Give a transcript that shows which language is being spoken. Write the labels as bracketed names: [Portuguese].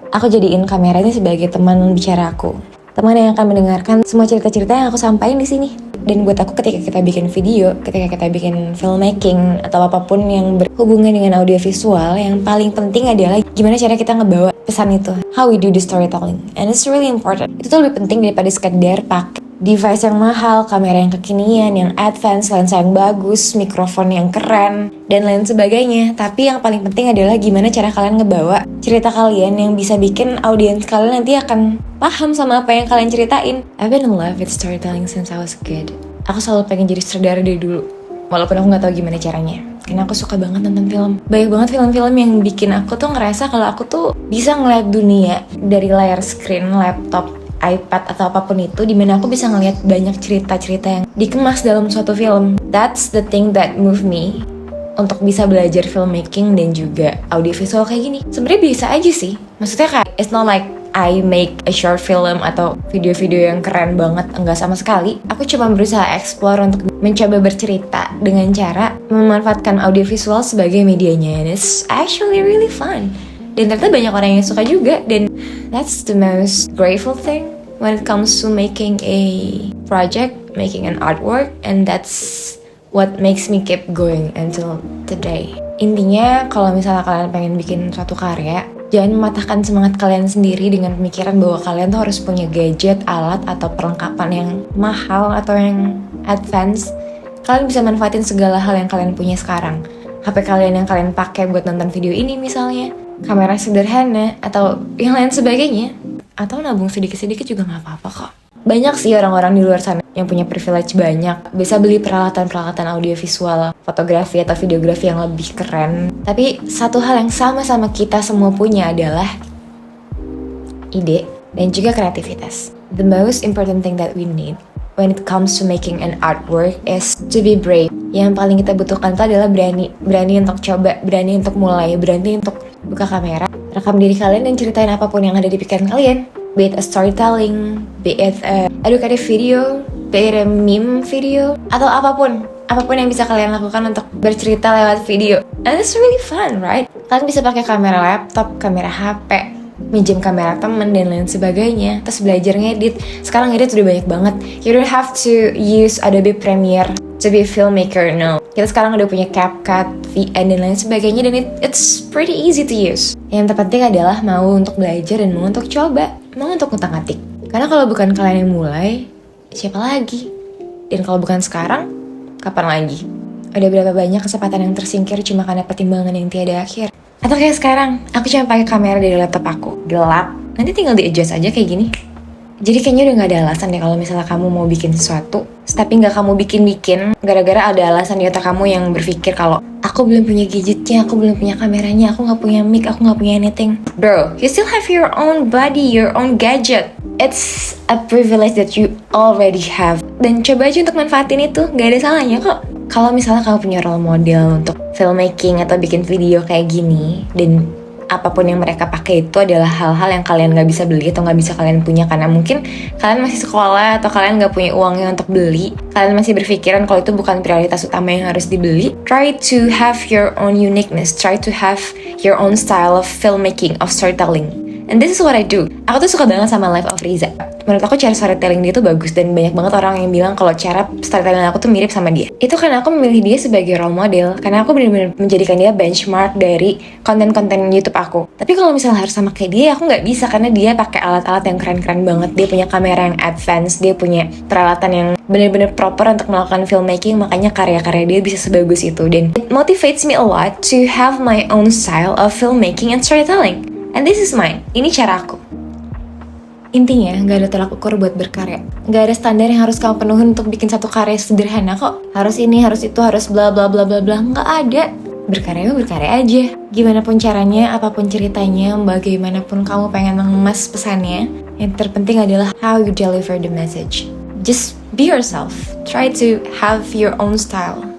[Indonesian] Aku jadiin kamera ini sebagai teman bicara aku, teman yang akan mendengarkan semua cerita-cerita yang aku sampaikan di sini. Dan buat aku ketika kita bikin video, ketika kita bikin filmmaking atau apapun yang berhubungan dengan audiovisual, yang paling penting adalah gimana cara kita ngebawa pesan itu. [English] How we do the storytelling. And it's really important. [Indonesian] Itu tuh lebih penting daripada sekedar pakai device yang mahal, kamera yang kekinian, yang advance, lensa yang bagus, mikrofon yang keren, dan lain sebagainya. Tapi yang paling penting adalah gimana cara kalian ngebawa cerita kalian yang bisa bikin audiens kalian nanti akan paham sama apa yang kalian ceritain. [English] I've been in love with storytelling since I was a kid. [Indonesian] Aku selalu pengen jadi sutradara dari dulu, walaupun aku gak tahu gimana caranya. Karena aku suka banget nonton film. Banyak banget film-film yang bikin aku tuh ngerasa kalau aku tuh bisa ngeliat dunia dari layar screen, laptop, iPad atau apapun itu, dimana aku bisa ngeliat banyak cerita-cerita yang dikemas dalam suatu film. [English] That's the thing that move me [Indonesian] untuk bisa belajar filmmaking dan juga audiovisual kayak gini. Sebenarnya biasa aja sih. Maksudnya kayak [English] it's not like I make a short film [Indonesian] atau video-video yang keren banget, enggak sama sekali. Aku cuma berusaha explore untuk mencoba bercerita dengan cara memanfaatkan audiovisual sebagai medianya. [English] And it's actually really fun. [Indonesian] Dan ternyata banyak orang yang suka juga. [English] Dan that's the most grateful thing when it comes to making a project, making an artwork. And that's what makes me keep going until today. [Indonesian] Intinya kalau misalnya kalian pengen bikin suatu karya, jangan mematahkan semangat kalian sendiri dengan pemikiran bahwa kalian tuh harus punya gadget, alat, atau perlengkapan yang mahal atau yang advance. Kalian bisa manfaatin segala hal yang kalian punya sekarang. HP kalian yang kalian pakai buat nonton video ini misalnya, kamera sederhana, atau yang lain sebagainya. Atau nabung sedikit-sedikit juga gak apa-apa kok. Banyak sih orang-orang di luar sana yang punya privilege banyak, bisa beli peralatan-peralatan audiovisual, fotografi atau videografi yang lebih keren. Tapi satu hal yang sama-sama kita semua punya adalah ide dan juga kreativitas. [English] The most important thing that we need when it comes to making an artwork is to be brave. [Indonesian] Yang paling kita butuhkan itu adalah berani. Berani untuk coba, berani untuk mulai, berani untuk buka kamera, rekam diri kalian dan ceritain apapun yang ada di pikiran kalian. [English] Be it a storytelling, be it a educative video, be it a meme video, [Indonesian] atau apapun yang bisa kalian lakukan untuk bercerita lewat video. [English] And it's really fun, right? [Indonesian] Kalian bisa pakai kamera laptop, kamera HP, minjem kamera temen dan lain sebagainya, terus belajar ngedit. Sekarang ngedit udah banyak banget. [English] You don't have to use Adobe Premiere to be a filmmaker, no. [Indonesian] Kita sekarang udah punya CapCut, VN dan lain sebagainya, dan [English] it's pretty easy to use. [Indonesian] Yang terpenting adalah mau untuk belajar dan mau untuk coba, mau untuk ngutak-ngatik. Karena kalau bukan kalian yang mulai, siapa lagi? Dan kalau bukan sekarang, kapan lagi? Ada berapa banyak kesempatan yang tersingkir cuma karena pertimbangan yang tiada akhir? Atau kayak sekarang, aku cuma pakai kamera dari laptop aku, gelap. Nanti tinggal di-adjust aja kayak gini. Jadi kayaknya udah gak ada alasan deh kalau misalnya kamu mau bikin sesuatu, tapi gak kamu bikin-bikin gara-gara ada alasan di otak kamu yang berpikir kalau aku belum punya gadgetnya, aku belum punya kameranya, aku gak punya mic, aku gak punya anything. [English] Bro, you still have your own body, your own gadget. It's a privilege that you already have. [Indonesian] Dan coba aja untuk manfaatin itu, gak ada salahnya kok. Kalau misalnya kamu punya role model untuk filmmaking atau bikin video kayak gini, dan apapun yang mereka pakai itu adalah hal-hal yang kalian gak bisa beli atau gak bisa kalian punya karena mungkin kalian masih sekolah atau kalian gak punya uangnya untuk beli, kalian masih berpikiran kalau itu bukan prioritas utama yang harus dibeli. [English] Try to have your own uniqueness, try to have your own style of filmmaking, of storytelling. And this is what I do. [Indonesian] Aku tuh suka banget sama Life of Riza. Menurut aku cara storytelling dia tuh bagus dan banyak banget orang yang bilang kalau cara storytelling aku tuh mirip sama dia. Itu karena aku memilih dia sebagai role model, karena aku benar-benar menjadikan dia benchmark dari konten-konten YouTube aku. Tapi kalau misalnya harus sama kayak dia, aku nggak bisa karena dia pakai alat-alat yang keren-keren banget. Dia punya kamera yang advance, dia punya peralatan yang benar-benar proper untuk melakukan filmmaking, makanya karya-karya dia bisa sebagus itu. [English] Dan it motivates me a lot to have my own style of filmmaking and storytelling. And this is mine. [Indonesian] Ini cara aku. Intinya, gak ada tolak ukur buat berkarya. Gak ada standar yang harus kamu penuhin untuk bikin satu karya sederhana kok. Harus ini, harus itu, harus bla bla bla bla bla. Gak ada. Berkarya aja. Gimana pun caranya, apapun ceritanya, bagaimanapun kamu pengen mengemas pesannya, yang terpenting adalah [English] how you deliver the message. Just be yourself. Try to have your own style.